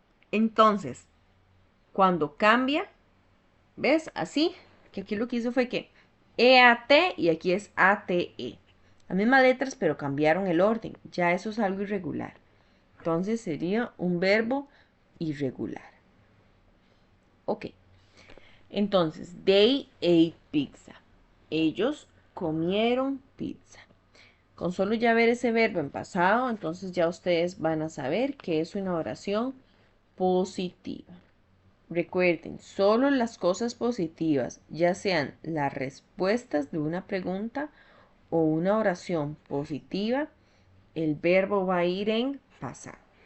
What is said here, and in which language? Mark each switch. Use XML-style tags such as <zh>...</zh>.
<es>Entonces, cuando cambia, ¿ves? Así, que aquí lo que hizo fue que EAT y aquí es ATE. Las mismas letras, pero cambiaron el orden. Ya eso es algo irregular. Entonces sería un verbo irregular. Ok. Entonces,</es> <en>they ate pizza.</en> <es>Ellos comieron pizza. Con solo ya ver ese verbo en pasado, entonces ya ustedes van a saber que es una oración positiva. Recuerden, solo las cosas positivas, ya sean las respuestas de una pregunta o una oración positiva, el verbo va a ir en pasado.</es>